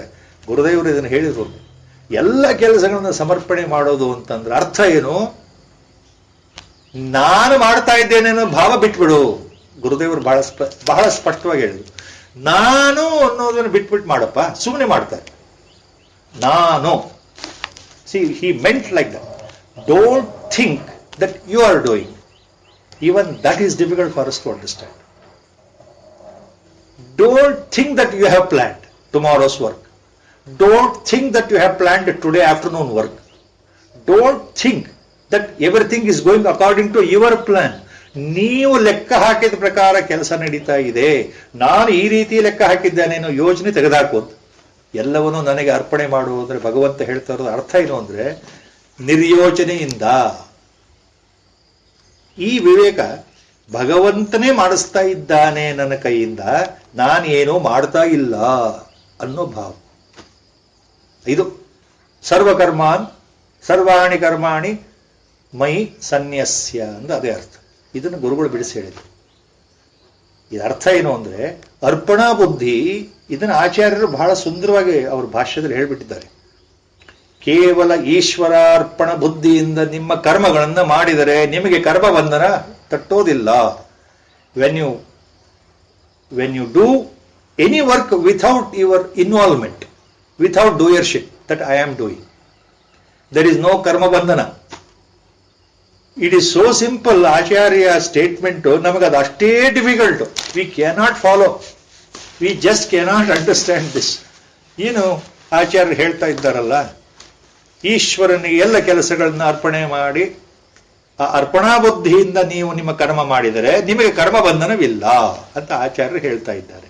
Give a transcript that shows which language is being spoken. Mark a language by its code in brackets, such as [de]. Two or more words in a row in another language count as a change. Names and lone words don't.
[kn] ಗುರುದೇವರು ಇದನ್ನು ಹೇಳಿದ್ರು, ಎಲ್ಲ ಕೆಲಸಗಳನ್ನ ಸಮರ್ಪಣೆ ಮಾಡೋದು ಅಂತಂದ್ರೆ ಅರ್ಥ ಏನು? ನಾನು ಮಾಡ್ತಾ ಇದ್ದೇನೆ ಅನ್ನೋ ಭಾವ ಬಿಟ್ಬಿಡು. ಗುರುದೇವರು ಬಹಳ ಸ್ಪಷ್ಟವಾಗಿ ಹೇಳಿದ್ರು, ನಾನು ಅನ್ನೋದನ್ನು ಬಿಟ್ಬಿಟ್ಟು ಮಾಡಪ್ಪ, ಸುಮ್ಮನೆ ಮಾಡ್ತಾರೆ ನಾನು. [en] See he meant like that. Don't think that you are doing. Even that is difficult for us to understand. Don't think that you have planned tomorrow's work. Don't think that you have planned today afternoon work. Don't think that everything is going according to your plan. [kn] ನೀವು ಲೆಕ್ಕ ಹಾಕಿದ ಪ್ರಕಾರ ಕೆಲಸ ನಡೀತಾ ಇದೆ, ನಾನು ಈ ರೀತಿ ಲೆಕ್ಕ ಹಾಕಿದ್ದೇನೆ ಅನ್ನೋ ಯೋಜನೆ ತೆಗೆದುಹಾಕೋದು. ಎಲ್ಲವನ್ನೂ ನನಗೆ ಅರ್ಪಣೆ ಮಾಡುವುದ್ರೆ ಭಗವಂತ ಹೇಳ್ತಾ ಇರೋದು ಅರ್ಥ ಏನು ಅಂದ್ರೆ ನಿರ್ಯೋಚನೆಯಿಂದ. ಈ ವಿವೇಕ ಭಗವಂತನೇ ಮಾಡಿಸ್ತಾ ಇದ್ದಾನೆ ನನ್ನ ಕೈಯಿಂದ, ನಾನೇನೋ ಮಾಡ್ತಾ ಇಲ್ಲ ಅನ್ನೋ ಭಾವ. [sa] ಇದು ಸರ್ವಕರ್ಮಾನ್ ಸರ್ವಾಣಿ ಕರ್ಮಾಣಿ ಮೈ ಸನ್ಯಸ್ಯ [kn] ಅಂದ್ರೆ ಅದೇ ಅರ್ಥ. ಇದನ್ನು ಗುರುಗಳು ಬಿಡಿಸಿ ಹೇಳಿದ್ರು. ಇದರ ಅರ್ಥ ಏನು ಅಂದ್ರೆ ಅರ್ಪಣಾ ಬುದ್ಧಿ. ಇದನ್ನು ಆಚಾರ್ಯರು ಬಹಳ ಸುಂದರವಾಗಿ ಅವ್ರ ಭಾಷ್ಯದಲ್ಲಿ ಹೇಳ್ಬಿಟ್ಟಿದ್ದಾರೆ. ಕೇವಲ ಈಶ್ವರಾರ್ಪಣ ಬುದ್ಧಿಯಿಂದ ನಿಮ್ಮ ಕರ್ಮಗಳನ್ನು ಮಾಡಿದರೆ ನಿಮಗೆ ಕರ್ಮ ಬಂಧನ ತಟ್ಟೋದಿಲ್ಲ. [en] When you do any work without your involvement, without doership, that I am doing, there is no [kn] ಕರ್ಮ ಬಂಧನ. [en] It is so simple. [kn] ಆಚಾರ್ಯ ಸ್ಟೇಟ್ಮೆಂಟ್ ನಮಗೆ ಅದು ಅಷ್ಟೇ ಡಿಫಿಕಲ್ಟ್. [en] We cannot follow, we just cannot understand this. [kn] ಏನು ಆಚಾರ್ಯರು ಹೇಳ್ತಾ ಇದ್ದಾರಲ್ಲ, ಈಶ್ವರನಿಗೆ ಎಲ್ಲ ಕೆಲಸಗಳನ್ನ ಅರ್ಪಣೆ ಮಾಡಿ ಆ ಅರ್ಪಣಾ ಬುದ್ಧಿಯಿಂದ ನೀವು ನಿಮ್ಮ ಕರ್ಮ ಮಾಡಿದರೆ ನಿಮಗೆ ಕರ್ಮ ಬಂಧನವಿಲ್ಲ ಅಂತ ಆಚಾರ್ಯರು ಹೇಳ್ತಾ ಇದ್ದಾರೆ.